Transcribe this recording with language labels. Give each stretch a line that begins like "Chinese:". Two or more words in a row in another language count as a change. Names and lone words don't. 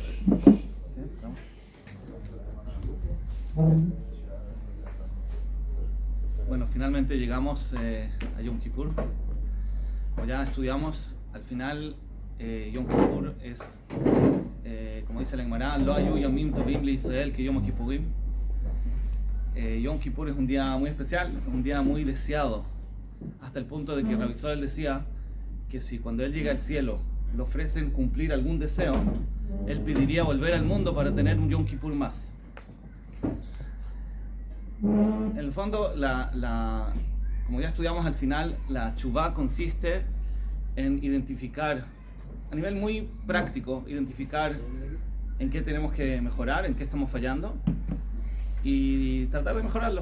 Spanish: Bueno, finalmente llegamos a Yom Kippur. Como ya estudiamos, al final Yom Kippur es, como dice la Gemara,
Hebrew: לא היו ימים טובים לישראל כ יום כפורים.
Spanish: Yom Kippur es un día muy especial, un día muy deseado, hasta el punto de que Rabbi Israel decía que si cuando él llega al cielo le ofrecen cumplir algún deseo, él pediría volver al mundo para tener un Yom Kippur más. En el fondo, como ya estudiamos al final, la teshuvá consiste en identificar, a nivel muy práctico, identificar en qué tenemos que mejorar, en qué estamos fallando y tratar de mejorarlo.